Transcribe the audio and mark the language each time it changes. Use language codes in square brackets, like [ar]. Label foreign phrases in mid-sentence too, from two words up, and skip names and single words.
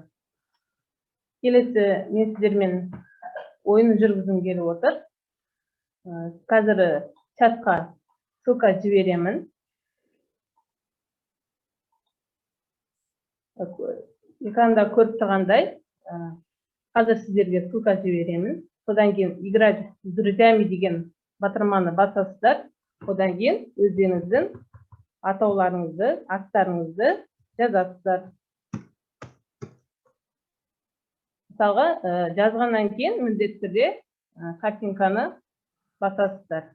[kk] Келесі мен сіздермен ойын жүргізгім келіп отыр. Қазір чатқа ссылка жіберемін. Экранда көріп тұрғандай, қазір сіздерге ссылка жіберемін. Содан кейін [ru] играть с друзьями [kk] деген батырманы басасыздар. Одан кейін өздеріңіздің атауларыңызды, аттарыңызды жазасыздар. Мысалға, жазғаннан кейін міндетті түрде картинканы басасыздар.